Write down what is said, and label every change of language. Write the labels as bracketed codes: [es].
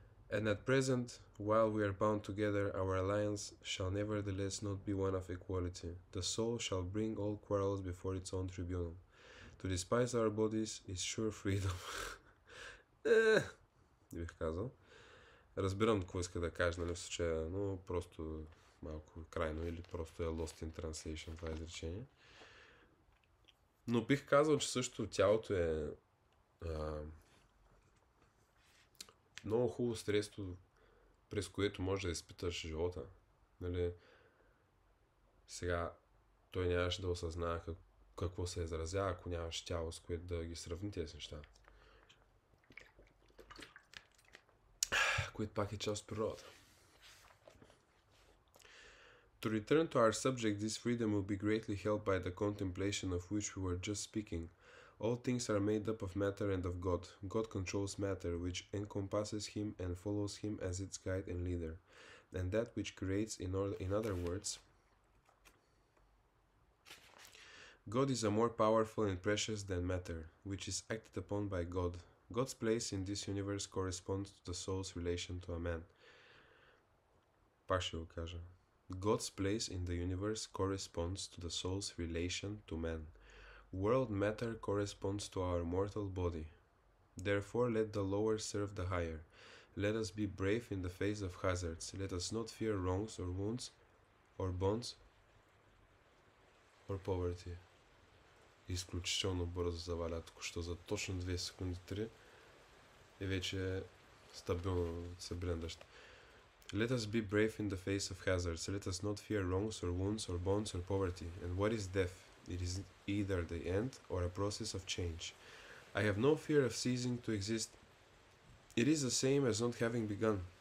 [en] And at present, while we are bound together, our alliance shall nevertheless not be one of equality. The soul shall bring all quarrels before its own tribunal. To despise our bodies is sure freedom. [bg] Не бих казал. Разбирам какво иска да кажа, нали, в случая, но просто малко крайно или просто е [en] lost in translation [bg] това изречение. Но бих казал, че също тялото е много хубаво средство, през което можеш да изпиташ живота. Нали? Сега той нямаше да осъзнава какво се изразява, ако нямаш тяло, с което да ги сравни тези неща. Което пак е част от природата. [en] To return to our subject, this freedom will be greatly helped by the contemplation of which we were just speaking. All things are made up of matter and of God. God controls matter, which encompasses him and follows him as its guide and leader. And that which creates, in other words, God is a more powerful and precious than matter, which is acted upon by God. God's place in this universe corresponds to the soul's relation to a man. [bg] Пак ще го кажа. [en] God's place in the universe corresponds to the soul's relation to man. World matter corresponds to our mortal body. Therefore, let the lower serve the higher. Let us be brave in the face of hazards. Let us not fear wrongs or wounds or bonds or poverty. [bg] Изключително бързо заваля току-що за точно 2 секунди 3 и вече стабилно се брендащ. [en] Let us be brave in the face of hazards. Let us not fear wrongs or wounds or bonds or poverty. And what is death? It is either the end or a process of change. I have no fear of ceasing to exist. It is the same as not having begun.